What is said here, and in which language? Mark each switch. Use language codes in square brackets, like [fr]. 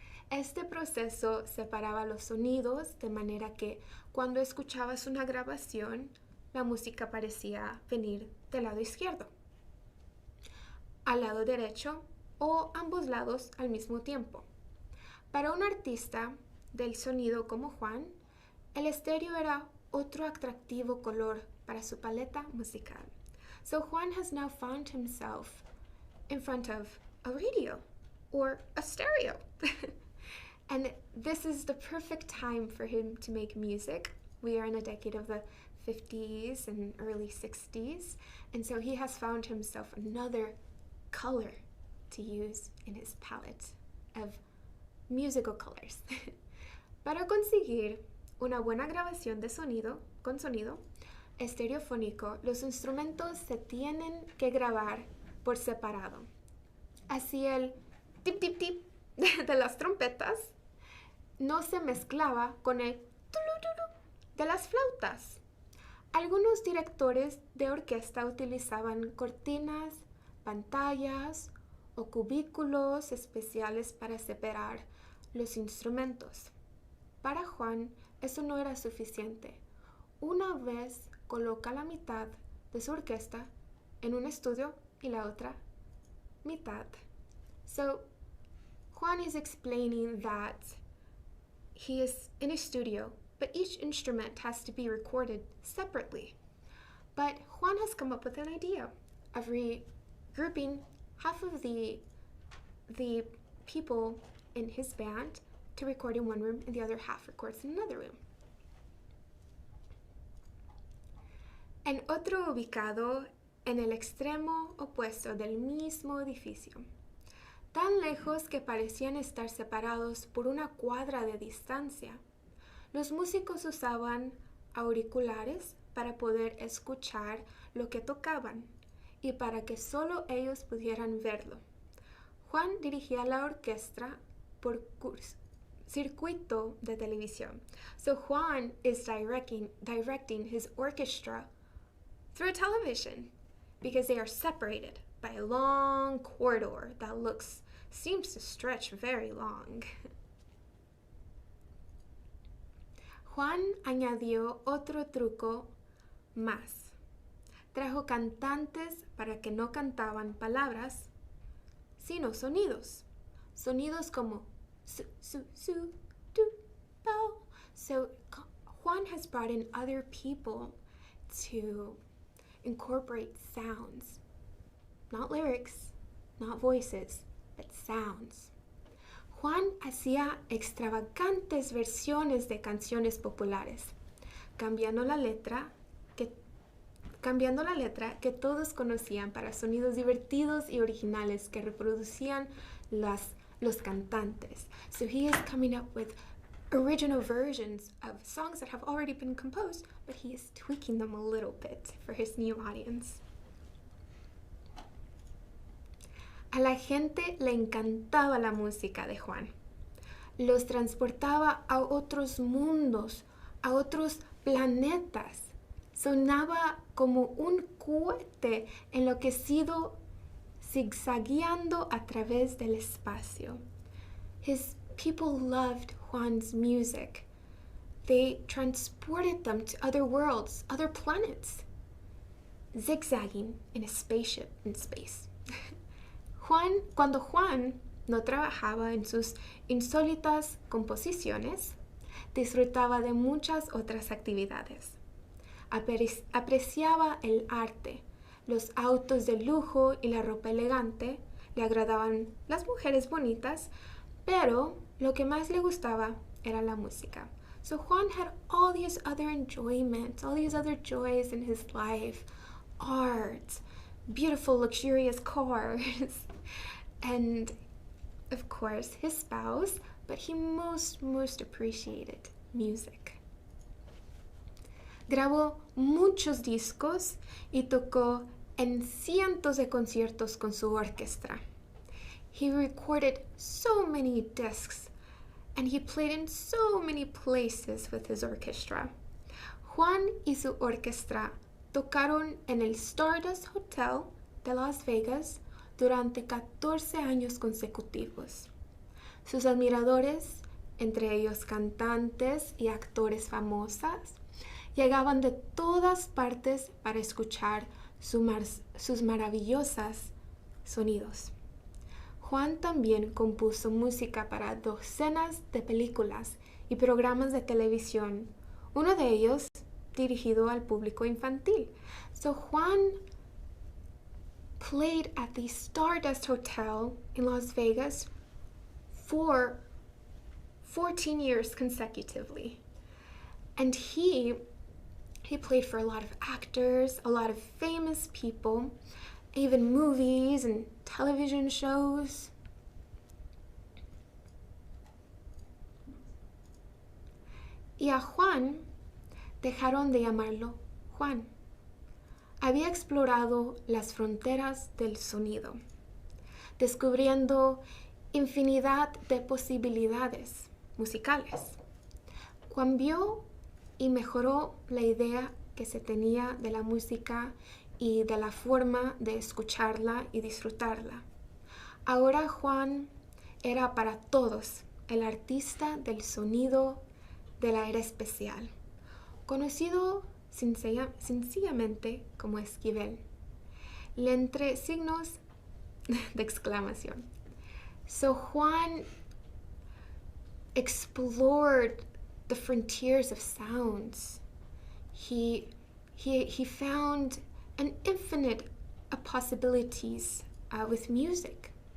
[es] Este proceso separaba los sonidos de manera que cuando escuchabas una grabación, la música parecía venir del lado izquierdo, al lado derecho o ambos lados al mismo tiempo. Para un artista del sonido como Juan, el estéreo era otro atractivo color para su paleta musical. [en] So Juan has now found himself in front of a radio or a stereo. And this is the perfect time for him to make music. We are in a decade of the 50s and early 60s, and so he has found himself another color to use in his palette of musical colors. [es] Para conseguir una buena grabación de sonido, con sonido estereofónico, los instrumentos se tienen que grabar por separado. Así el tip tip tip de las trompetas no se mezclaba con el de las flautas. Algunos directores de orquesta utilizaban cortinas, pantallas o cubículos especiales para separar los instrumentos. Para Juan, eso no era suficiente. Una vez coloca la mitad de su orquesta en un estudio y la otra mitad. [en] So, Juan is explaining that he is in a studio, but each instrument has to be recorded separately. But Juan has come up with an idea of regrouping half of the people in his band to record in one room and the other half records in another room. [es] En otro ubicado en el extremo opuesto del mismo edificio, tan lejos que parecían estar separados por una cuadra de distancia, los músicos usaban auriculares para poder escuchar lo que tocaban y para que solo ellos pudieran verlo. Juan dirigía la orquesta por circuito de televisión. [en] So Juan is directing his orchestra through television because they are separated by a long corridor that seems to stretch very long. [es] Juan añadió otro truco más. trajo cantantes para que no cantaban palabras, sino sonidos. Sonidos como su, su, su, du, bow. [en] So Juan has brought in other people to incorporate sounds. Not lyrics, not voices, but sounds. [es] Juan hacía extravagantes versiones de canciones populares, cambiando la letra que todos conocían para sonidos divertidos y originales que reproducían los cantantes. [en] So he is coming up with original versions of songs that have already been composed, but he is tweaking them a little bit for his new audience. [es] A la gente le encantaba la música de Juan. Los transportaba a otros mundos, a otros planetas. Sonaba como un cohete enloquecido zigzagueando a través del espacio. [en] His people loved Juan's music. They transported them to other worlds, other planets, zigzagging in a spaceship in space. [es] Cuando Juan no trabajaba en sus insólitas composiciones, disfrutaba de muchas otras actividades. Apreciaba el arte, los autos de lujo y la ropa elegante, le agradaban las mujeres bonitas, pero lo que más le gustaba era la música. [en] So Juan had all these other enjoyments, all these other joys in his life, art, beautiful, luxurious cars, and of course his spouse, but he most appreciated music. [es] Grabó muchos discos y tocó en cientos de conciertos con su orquesta. [en] He recorded so many discs and he played in so many places with his orchestra. [es] Juan y su orquesta tocaron en el Stardust Hotel de Las Vegas durante 14 años consecutivos. Sus admiradores, entre ellos cantantes y actores famosos, llegaban de todas partes para escuchar sus maravillosos sonidos. Juan también compuso música para docenas de películas y programas de televisión, uno de ellos dirigido al público infantil. [en] So Juan played at the Stardust Hotel in Las Vegas for 14 years consecutively. And he played for a lot of actors, a lot of famous people, even movies and television shows. [es] Y a Juan dejaron de llamarlo Juan. Había explorado las fronteras del sonido, descubriendo infinidad de posibilidades musicales. Cambió y mejoró la idea que se tenía de la música y de la forma de escucharla y disfrutarla. Ahora Juan era para todos el artista del sonido de la era especial, conocido sencillamente como Esquivel, entre signos de exclamación. [en] So Juan explored the frontiers of sounds. He found an infinite possibilities with music.